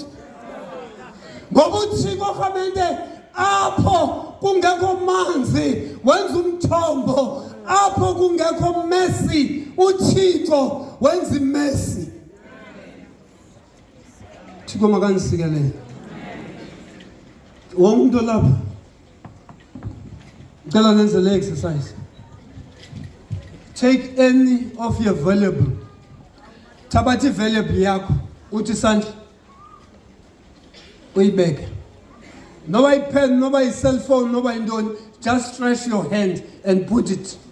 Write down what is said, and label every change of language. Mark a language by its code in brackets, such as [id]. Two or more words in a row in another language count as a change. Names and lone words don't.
[xh] Ngoba uThixo kamente apho kungekho manzi wenza umthombo, apho kungekho mercy uThixo wenza imercy. Thixo makandisikelele. [zu] Wonke umuntu lapha ngicela nenze le exercise. [en] Take any of your valuable. [xh] Thabatha valuable yakho uthi isandla uyibeke. Noba ipen, noba i-cell phone, noba intoni, [en] just stretch your hand and put it.